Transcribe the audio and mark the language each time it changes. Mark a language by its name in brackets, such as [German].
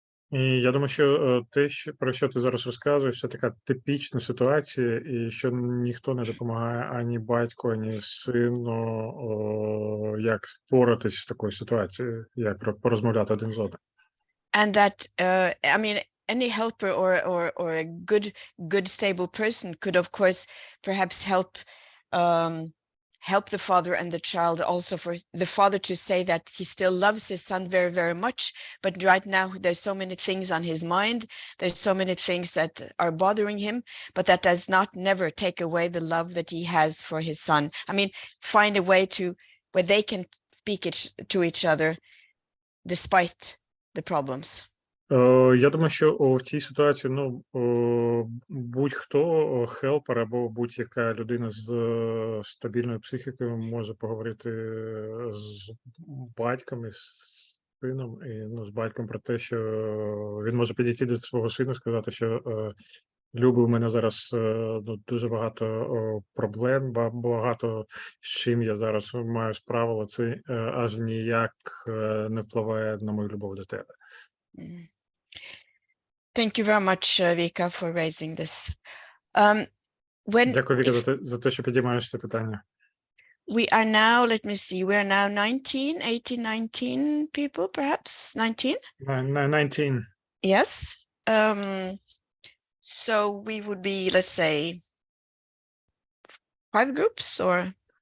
[Ukrainian] І я думаю, що те, про що ти зараз розказуєш, це така типічна ситуація, і що ніхто не допомагає ані батьку, ані сину, як впоратись з такою ситуацією, як порозмовляти один з одним. [English] And that, I mean, any helper or a good stable person could, of course, perhaps help the father and the child, also for the father to say that he still loves his son very, very much, but right now there's so many things on his mind, there's so many things that are bothering him, but that does not never take away the love that he has for his son. I mean, find a way where they can speak to each other despite the problems. [Ukrainian] Я думаю, що в цій ситуації, будь-хто, хелпер або будь-яка людина з стабільною психікою може поговорити з батьком і з сином, і з батьком про те, що він може підійти до свого сина і сказати, що Любий, у мене зараз дуже багато проблем, багато з чим я зараз маю справу, але це аж ніяк не впливає на мою любов до тебе. [English] Thank you very much, Vika, for raising this. [Ukrainian] Дякую, Віка, за те, що підіймаєш це питання. [English] We are now, let me see, we are now 19 people, perhaps 19? 19. Yes. So we would be, let's say, 5 groups or?